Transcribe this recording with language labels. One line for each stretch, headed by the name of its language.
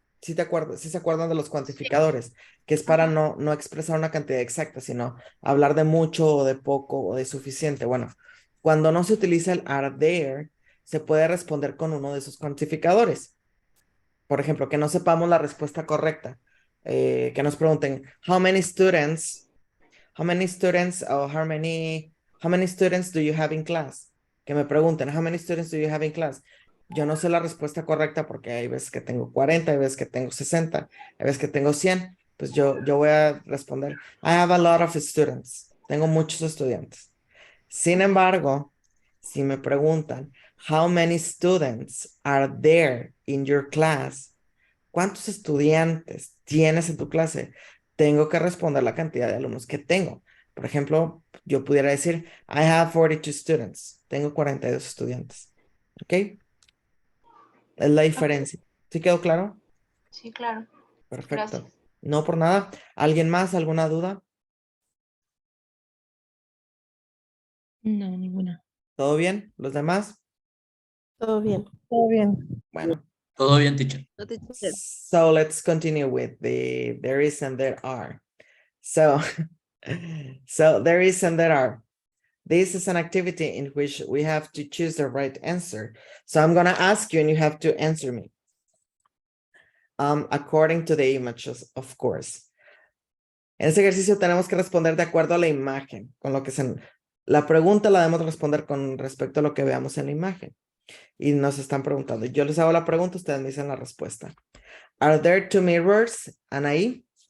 Spanish: ¿Sí se acuerdan de los cuantificadores? Que es para no expresar una cantidad exacta, sino hablar de mucho o de poco o de suficiente. Bueno, cuando no se utiliza el are there, se puede responder con uno de esos cuantificadores. Por ejemplo, que no sepamos la respuesta correcta. Que nos pregunten,
English: how many students or how many students do you have in class?
Spanish: Que me pregunten,
English: how many students do you have in class?
Spanish: Yo no sé la respuesta correcta porque hay veces que tengo 40, hay veces que tengo 60, hay veces que tengo 100. Pues yo voy a responder,
English: I have a lot of students.
Spanish: Tengo muchos estudiantes. Sin embargo, si me preguntan,
English: how many students are there in your class?
Spanish: ¿Cuántos estudiantes tienes en tu clase? Tengo que responder la cantidad de alumnos que tengo. Por ejemplo, yo pudiera decir,
English: I have 42 students.
Spanish: Tengo 42 estudiantes. ¿Ok? Es la diferencia. ¿Sí quedó claro? Sí, claro. Perfecto. Gracias. No por nada. ¿Alguien más? ¿Alguna duda? No, ninguna. ¿Todo bien? ¿Los demás? Todo bien. Todo bien. Bueno. Todo bien, teacher. No te escuché.
English: So let's continue with the there is and there are. So, so there is and there are. This is an activity in which we have to choose the right answer. So I'm gonna ask you and you have to answer me. According to the images, of course.
Spanish: En este ejercicio tenemos que responder de acuerdo a la imagen, con lo que la pregunta la debemos responder con respecto a lo que veamos en la imagen. Y nos están preguntando. Yo les hago la pregunta, ustedes me dicen la respuesta.
English: Are there two mirrors, Anaí?